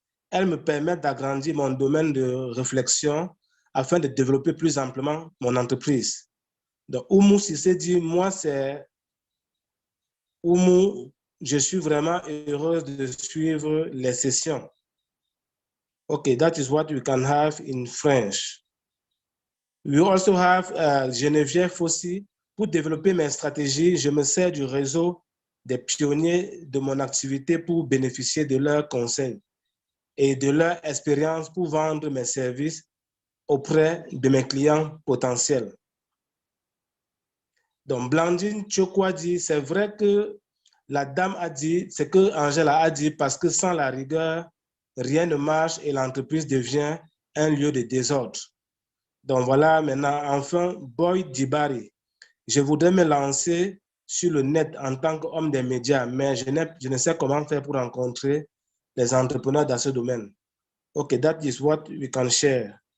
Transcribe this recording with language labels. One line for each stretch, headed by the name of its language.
French: Elles me permettent d'agrandir mon domaine de réflexion afin de développer plus amplement mon entreprise. Donc, Oumou Sissé dit, moi, c'est Oumou, je suis vraiment heureuse de suivre les sessions.
English: Okay, that is what we can have in French. We also have Geneviève Fossi.
French: Pour développer mes stratégies, je me sers du réseau des pionniers de mon activité pour bénéficier de leurs conseils et de leur expérience pour vendre mes services auprès de mes clients potentiels. Donc, Blandine Chokwa dit, c'est vrai que la dame a dit, c'est que Angela a dit, parce que sans la rigueur, rien ne marche et l'entreprise devient un lieu de désordre. Donc voilà, maintenant, enfin, Boy Dibari. Je voudrais me lancer sur le net en tant qu'homme des médias, mais je ne sais comment faire pour rencontrer les entrepreneurs dans ce domaine.
English: Okay, that is what we can share.